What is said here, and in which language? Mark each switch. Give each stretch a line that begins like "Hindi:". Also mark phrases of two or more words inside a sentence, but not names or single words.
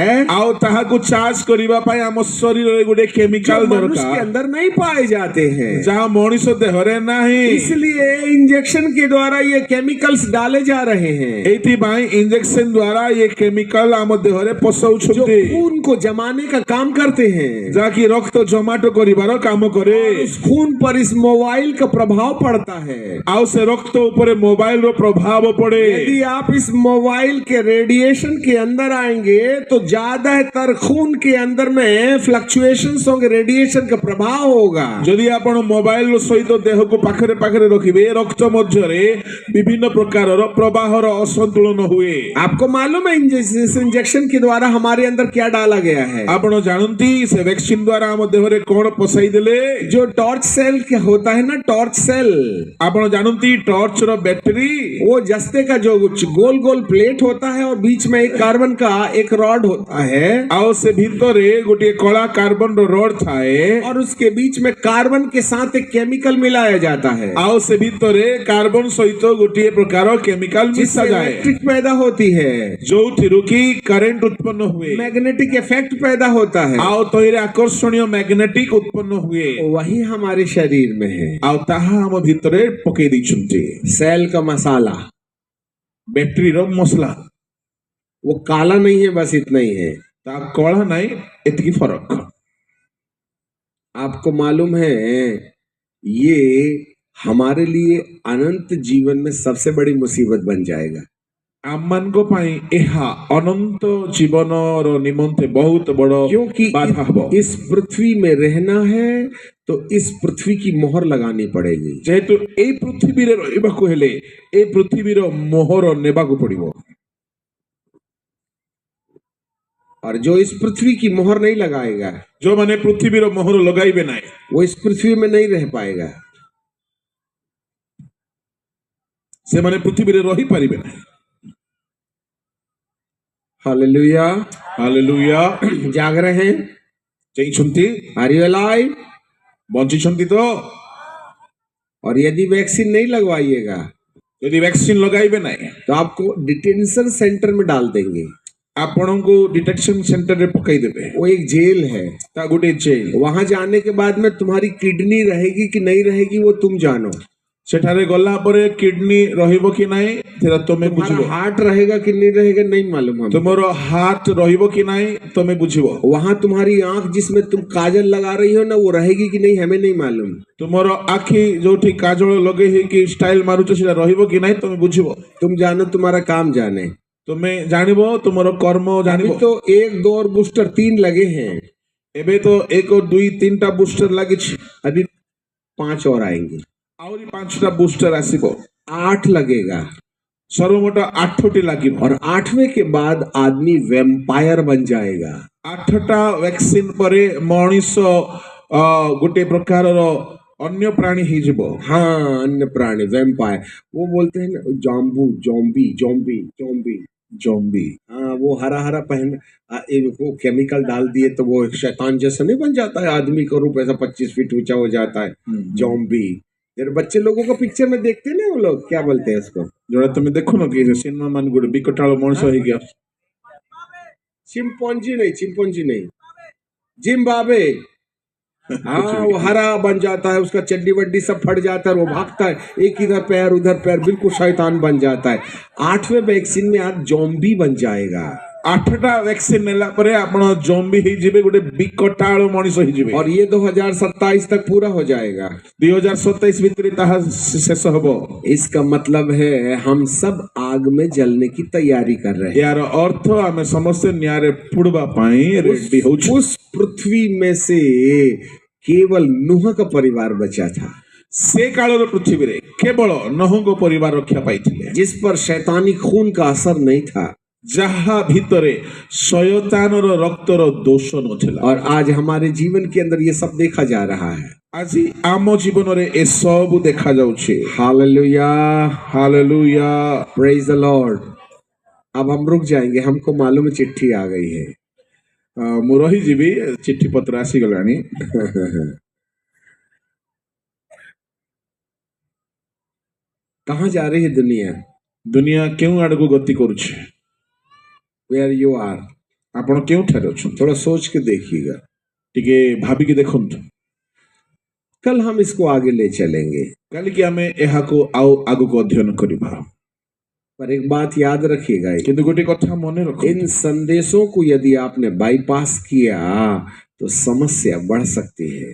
Odia: ଆଉ ତାହାକୁ ଚାର୍ଜ କରିବା ପାଇଁ ଆମ ଶରୀରରେ ଗୋଟେ
Hindi: जो
Odia: କେମିକାଲ
Hindi: मनुष्य के
Odia: ଦରକାର,
Hindi: अंदर नहीं पाए जाते हैं।
Odia: ଯାହା ମଣିଷ ଦେହରେ ନାହିଁ।
Hindi: इसलिए इंजेक्शन के द्वारा ये केमिकल्स डाले जा रहे हैं,
Odia: ଏଇଥିପାଇଁ ଇଞ୍ଜେକ୍ସନ ଦ୍ୱାରା ଏ କେମିକାଲ ଆମ ଦେହରେ
Hindi: जो
Odia: ପଶଉଛନ୍ତି,
Hindi: खून को जमाने का काम करते हैं।
Odia: ଯାହାକି ରକ୍ତ ଜମାଟ କରିବାର କାମ କରେ।
Hindi: उस खून पर इस मोबाइल का प्रभाव पड़ता है।
Odia: ଆଉ ସେ ରକ୍ତ ଉପରେ ମୋବାଇଲ ର ପ୍ରଭାବ ପଡେ।
Hindi: यदि आप इस मोबाइल के रेडिएशन के अंदर आएंगे तो ज्यादातर खून के अंदर में फ्लक्चुएशंस होंगे, रेडिएशन का प्रभाव होगा।
Odia: ଯଦି ଆପଣ ମୋବାଇଲ ସହିତ ଦେହକୁ ପାଖରେ ପାଖରେ ରଖିବେ, ରକ୍ତ ମଧ୍ୟରେ ବିଭିନ୍ନ ପ୍ରକାରର ପ୍ରବାହର ଅସନ୍ତୁଳନ ହୁଏ।
Hindi: आपको मालूम है इस इंजेक्शन के द्वारा हमारे अंदर क्या डाला गया है?
Odia: ଆପଣ ଜାଣନ୍ତି ସେ ଭ୍ୟାକ୍ସିନ ଦ୍ୱାରା ଆମ ଦେହରେ କଣ ପଶାଇ ଦେଲେ?
Hindi: जो
English: torch cell
Hindi: क्या होता है ना,
English: torch cell,
Odia: ଆପଣ ଜାଣନ୍ତି ଟର୍ଚ୍ଚ ର ବ୍ୟାଟେରୀ,
Hindi: वो जस्ते का जो गोल गोल प्लेट होता है और बीच में एक कार्बन का एक रॉड होता है,
Odia: ଆଉ ସେ ଭିତରେ ଗୋଟିଏ କଳା କାର୍ବନ ର ରଡ୍ ଥାଏ,
Hindi: और उसके बीच में कार्बन के साथ एक केमिकल मिलाया जाता है,
Odia: ଆଉ ସେ ଭିତରେ କାର୍ବନ ସହିତ ଗୋଟିଏ ପ୍ରକାର କେମିକାଲ ମିଶା
Hindi: जिससे
Odia: ଯାଏ,
Hindi: इलेक्ट्रिक पैदा होती है,
Odia: ଯୋଉଥିରୁ କି କରେଣ୍ଟ ଉତ୍ପନ୍ନ ହୁଏ,
English: magnetic effect
Hindi: पैदा होता है।
Odia: ଆଉ ତହିଁରେ ଆକର୍ଷଣୀୟ ମ୍ୟାଗ୍ନେଟିକ ଉତ୍ପନ୍ନ हुए,
Hindi: वही हमारे शरीर में है,
Odia: ଆଉ ତାହା ଆମ ଭିତରେ ପକେଇ ଦେଇଛନ୍ତି।
Hindi: सेल का मसाला।
Odia: ବ୍ୟାଟେରୀର ମସଲା,
Hindi: वो काला नहीं है, बस इतना ही है।
Odia: ତା କଳା ନାହିଁ, ଏତିକି ଫରକ।
Hindi: आपको मालूम है ये हमारे लिए अनंत जीवन में सबसे बड़ी मुसीबत बन जाएगा।
Odia: ଆମମାନଙ୍କ ପାଇଁ ଏହା ଅନନ୍ତ ଜୀବନର ନିମନ୍ତେ ବହୁତ ବଡ଼
Hindi: क्योंकि
Odia: ବାଧା ହେବ।
Hindi: इस पृथ्वी में रहना है तो इस पृथ्वी की मोहर लगानी पड़ेगी।
Odia: ଯେହେତु ଏଇ ପୃଥିବୀରେ ରହିବାକୁ ହେଲେ ଏ ପୃଥିବୀର ମୋହର ନେବାକୁ ପଡ଼ିବ।
Hindi: और जो इस पृथ्वी की मोहर नहीं लगाएगा
Odia: ଯୋଉମାନେ ପୃଥିବୀର ମୋହର ଲଗାଇବେ ନାହିଁ
Hindi: वो इस पृथ्वी में नहीं रह पाएगा।
Odia: ସେମାନେ ପୃଥିବୀରେ ରହିପାରିବେ ନାହିଁ।
Hindi: हालेलुया।
Odia: ହାଲେଲୁୟା।
Hindi: जाग रहे हैं?
Odia: ଚେଇଁଛନ୍ତି,
English: are you alive?
Odia: ବଞ୍ଚିଛନ୍ତି ତ?
Hindi: और यदि वैक्सीन नहीं लगवाइएगा
Odia: ଯଦି ଭ୍ୟାକ୍ସିନ ଲଗାଇବେ ନାହିଁ
Hindi: तो आपको
English: detention center
Hindi: में डाल देंगे।
Odia: ଆପଣଙ୍କୁ
English: detection centre
Odia: ପକାଇଦେବେ।
Hindi: वो एक जेल है।
Odia: ତା ଗୋଟେ ଜେଲ।
Hindi: वहां जाने के बाद में तुम्हारी किडनी रहेगी कि नहीं रहेगी वो तुम जानो।
Odia: ସେଠାରେ ଗଲା ପରେ କିଡନୀ ରହିବ କି ନାହିଁ ସେଟା ତମେ ବୁଝିବ।
Hindi: तुम्हारा हार्ट रहेगा कि नहीं रहेगा नहीं मालूम है।
Odia: ତୁମର ହାର୍ଟ ରହିବ କି ନାହିଁ ତମେ ବୁଝିବ।
Hindi: वहां तुम्हारी आंख जिसमें तुम काजल लगा रही हो ना वो रहेगी कि नहीं हमें नहीं मालूम।
Odia: ତୁମର ଆଖି ଯୋଉଠି କାଜଳ ଲଗେଇ ହେଇକି ଷ୍ଟାଇଲ ମାରୁଛ ସେଟା ରହିବ କି ନାହିଁ ତମେ ବୁଝିବ।
Hindi: तुम जानो तुम्हारा काम जाने।
Odia: ତୁମେ ଜାଣିବ ତୁମର କର୍ମ
Hindi: अभी
Odia: ଜାଣିବ।
Hindi: तो 1, 2 और बूस्टर 3 लगे हैं।
Odia: ଏବେ ତ 1, 2, 3ଟା ବୁଷ୍ଟର ଲାଗିଛି।
Hindi: अभी 5 और आएंगे।
Odia: ଆହୁରି 5ଟା ବୁଷ୍ଟର ଆସିବ।
Hindi: 8 लगेगा।
Odia: ସର୍ବମୋଟ 8ଟି ଲାଗିବ।
Hindi: और 8वें के बाद आदमी वैम्पायर बन जाएगा।
Odia: 8ଟା ଭ୍ୟାକ୍ସିନ ପରେ ମଣିଷ ଗୋଟେ ପ୍ରକାରର ଅନ୍ୟ ପ୍ରାଣୀ ହେଇଯିବ।
Hindi: हाँ, अन्य प्राणी वैम्पायर। वो बोलते हैं ना जॉम्बू जॉम्बी जॉम्बी जॉम्बी
Odia: ଜମ୍ବି।
Hindi: हाँ, वो हरा हरा पहन वो केमिकल डाल दिए तो वो एक शैतान जैसा नहीं बन जाता है। आदमी का रूप ऐसा 25 फीट ऊंचा हो जाता है। जॉम्बी। फिर बच्चे लोगों को पिक्चर में देखते ना वो लोग क्या बोलते हैं उसको?
Odia: ଯୋଉଟା ତମେ ଦେଖୁନ କି ସିନେମା ମାନ ଗୋଟେ ବିକଟାଳ ମଣିଷ ହେଇକି ଆସୁଛି।
Hindi: चिंपॉन्जी नहीं जिम्बाब्वे। हाँ, वो हरा बन जाता है, उसका चड्डी वड्डी सब फट जाता है, वो भागता है, एक इधर पैर उधर पैर, बिल्कुल शैतान बन जाता है। 8वें वैक्सीन में आज जॉम्बी बन जाएगा।
Odia: 8ଟା ଭ୍ୟାକ୍ସିନ ନେଲା ପରେ ଆପଣ ଜମ୍ବି ହେଇଯିବେ, ଗୋଟେ ବିକଟାଳ ମଣିଷ ହେଇଯିବେ।
Hindi: और ये 2027 तक पूरा हो जाएगा।
Odia: 2027 ଭିତରେ ତାହା ଶେଷ ହେବ।
Hindi: इसका मतलब है हम सब आग में जलने की तैयारी कर रहे हैं। यार अर्थ
Odia: ଆମେ ସମସ୍ତେ ନ୍ୟାୟରେ ପୁଡବା ପାଇଁ ରେଡି ହଉଛୁ।
Hindi: उस पृथ्वी में से केवल नूह का परिवार बचा था,
Odia: ସେ କାଳର ପୃଥିବୀରେ କେବଳ ନୋହଙ୍କ ପରିବାର ରକ୍ଷା ପାଇଥିଲେ,
Hindi: जिस पर शैतानी खून का असर नहीं था,
Odia: ଯାହା ଭିତରେ ଶୟତାନର ରକ୍ତର ଦୋଷ ନଥିଲା।
Hindi: और आज हमारे जीवन के अंदर ये सब देखा जा रहा है।
Odia: ଆଜି ଆମ ଜୀବନରେ ଏସବୁ ଦେଖାଯାଉଛି।
Hindi: हालेलुया,
Odia: ହାଲେଲୁୟା।
English: Praise the Lord.
Hindi: अब हम रुक जाएंगे, हमको मालूम है चिट्ठी आ गई है।
Odia: ମୁଁ ରହିଯିବି, ଚିଠି ପତ୍ର ଆସିଗଲାଣି।
Hindi: कहाँ जा रही है दुनिया?
Odia: ଦୁନିଆ କେଉଁ ଆଡକୁ ଗତି କରୁଛି?
English: where you are?
Odia: ଆପଣ କେଉଁଠାରେ ଅଛନ୍ତି?
Hindi: थोड़ा सोच के देखिएगा।
Odia: ଟିକେ ଭାବିକି ଦେଖନ୍ତୁ।
Hindi: कल हम इसको आगे ले चलेंगे,
Odia: କାଲିକି ଆମେ ଏହାକୁ ଆଉ ଆଗକୁ ଅଧ୍ୟୟନ କରିବା।
Hindi: पर एक बात याद रखिएगा,
Odia: କିନ୍ତୁ ଗୋଟେ କଥା ମନେ ରଖନ୍ତୁ,
Hindi: इन संदेशों को यदि आपने बाईपास किया तो समस्या बढ़ सकती है।